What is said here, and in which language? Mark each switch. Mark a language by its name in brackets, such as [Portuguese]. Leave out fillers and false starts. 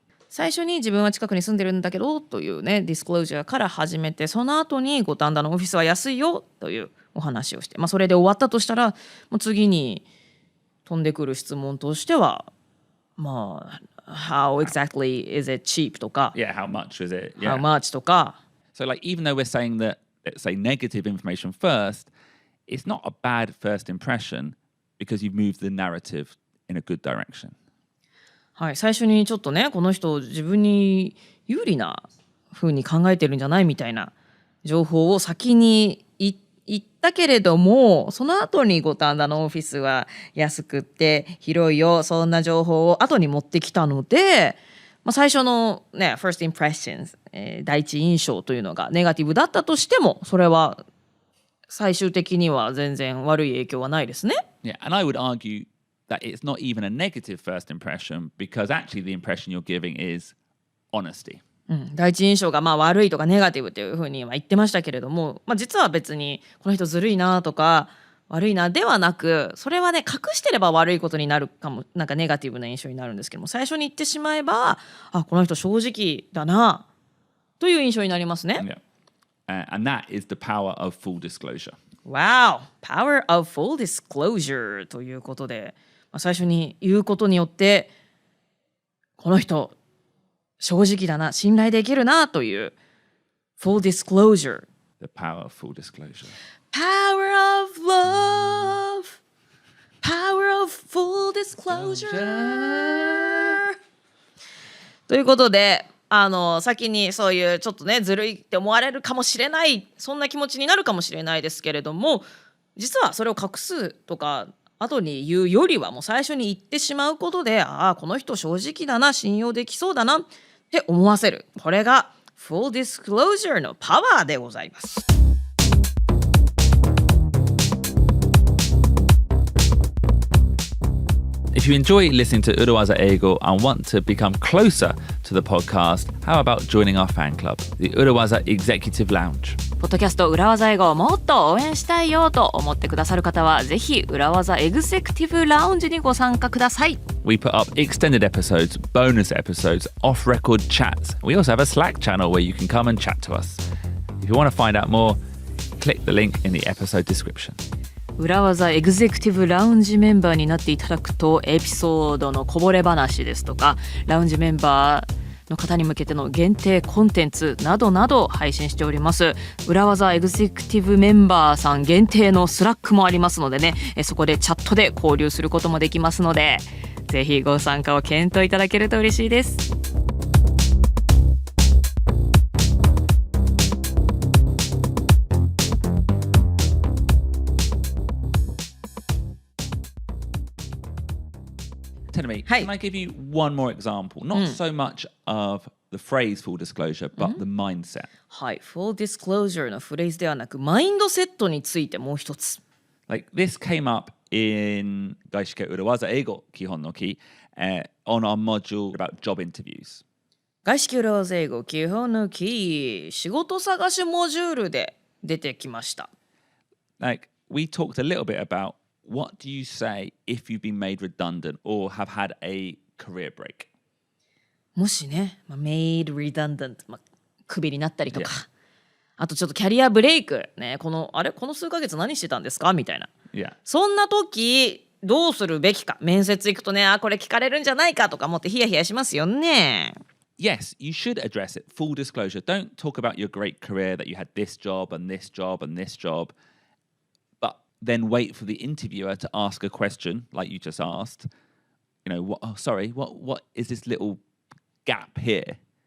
[Japanese] 最初に自分は近くに住んでるんだけどというねディスクロージャーから始めて、その後に五反田のオフィスは安いよというお話をして、それで終わったとしたらもう次に飛んでくる質問としては [English] How exactly is it cheap [Japanese] とか [English] Yeah, how much is it? Yeah. How much [Japanese] とか。 [English] So like even though we're saying that, let's say negative information first, it's not a bad first impression because you've moved the narrative in a good direction. [Japanese] はい、最初にちょっとねこの人自分に有利な風に考えてるんじゃないみたいな情報を先に言ったけれども、その後に五反田のオフィスは安くって広いよ、そんな情報を後に持ってきたので、最初のね [English] first impressions、 [Japanese] 第一印象というのがネガティブだったとしてもそれは最終的には全然悪い影響はないですね。 [English] Yeah, and I would argue that it's not even a negative first impression because actually the impression you're giving is honesty. [Japanese] 第一印象が悪いとかネガティブというふうに言ってましたけれども、実は別にこの人ずるいなとか悪いなではなく、それはね隠してれば悪いことになるかも、なんかネガティブな印象になるんですけども、最初に言ってしまえばこの人正直だなという印象になりますね。 [English] And that is the power of full disclosure. Wow! Power of full disclosure [Japanese] ということで、最初に言うことによってこの人正直だな、信頼できるなという [English] full disclosure. The power of full disclosure. Power of love. Power of full disclosure. [Japanese] ということで、先にそういうちょっとねずるいって思われるかもしれない、そんな気持ちになるかもしれないですけれども、実はそれを隠すとか後に言うよりはもう最初に言ってしまうことで、この人正直だな、信用できそうだなって思わせる、これが full disclosure のパワーでございます。 [English] If you enjoy listening to 裏技英語 and want to become closer to the podcast, how about joining our fan club, the 裏技 Executive Lounge? [Japanese] ポッドキャスト裏技英語をもっと応援したいよと思ってくださる方は、ぜひ裏技エグゼクティブラウンジにご参加ください。 [English] We put up extended episodes, bonus episodes, off-record chats. We also have a Slack channel where you can come and chat to us. If you want to find out more, click the link in the episode description. [Japanese] 裏技エグゼクティブラウンジメンバーになっていただくと、エピソードのこぼれ話ですとか、ラウンジメンバーの方に向けての限定コンテンツなどなど配信しております。裏技エグゼクティブメンバーさん限定のスラックもありますのでね、そこでチャットで交流することもできますので、ぜひご参加を検討いただけると嬉しいです。 [English] Tell me, can I give you one more example? Not so much of the phrase full disclosure, but the mindset. [Japanese] はい、full disclosure のフレーズではなく、マインドセットについてもう一つ。 [English] Like this came up in 外資系裏技英語基本のKEY on our module about job interviews. [Japanese] 外資系裏技英語基本のKEY、仕事探しモジュールで出てきました。 [English] Like we talked a little bit about what do you say if you've been made redundant or have had a career break? [Japanese] もしね、 [English] made redundant、 [Japanese] クビになったりとか、あとちょっとキャリアブレイクね、この数ヶ月何してたんですかみたいな。そんな時どうするべきか、面接行くとね、これ聞かれるんじゃないかとか思ってヒヤヒヤしますよね。 [English] Yes, you should address it. Full disclosure. Don't talk about your great career that you had this job and this job and this job.Then wait for the interviewer to ask a question like you just asked. You know, what is this little gap here?